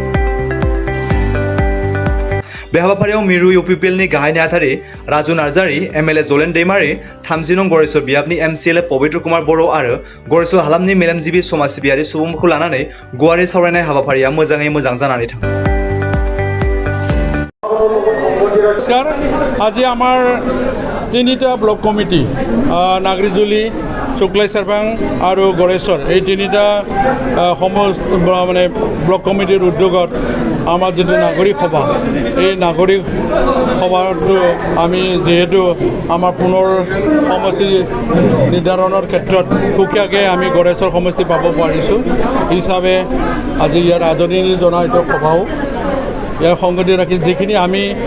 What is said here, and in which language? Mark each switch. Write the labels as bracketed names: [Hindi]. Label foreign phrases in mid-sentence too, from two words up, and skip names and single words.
[Bodo] बे हाबाफारियाव मिरु इउपिपिएलनि गाहाय नेहाथारि राजु नार्जारी, एमएलए जलेन दैमारी, 30 नं गरेसर बियाबनि एमसिएलए पबित्र कुमार बर' आरो गरेसर हालामनि मेलेमजिबि समाज सिबियारि सुबुंफोरखौ लानानै गुवारै सावरायनाय हाबाफारिया मोजाङै मोजां जानानै थाङो। नमस्कार, [Assamese] আজি আমাৰ তিনিটা ব্লক কমিটি নাগৰিজুলি, শুক্লাই চেৰপাং আৰু গড়েশ্বৰ, এই তিনিটা মানে ব্লক কমিটিৰ উদ্যোগত আমাৰ যিটো নাগৰিক সভা, এই নাগৰিক সভাটো আমি যিহেতু আমাৰ পুনৰ সমষ্টি নিৰ্ধাৰণৰ ক্ষেত্ৰত সুকীয়াকৈ আমি গড়েশ্বৰ সমষ্টি পাব পাৰিছোঁ হিচাপে আজি ইয়াৰ আদৰণি জনাই এইটো সভাও ইয়াৰ সংগতি ৰাখি যিখিনি আমি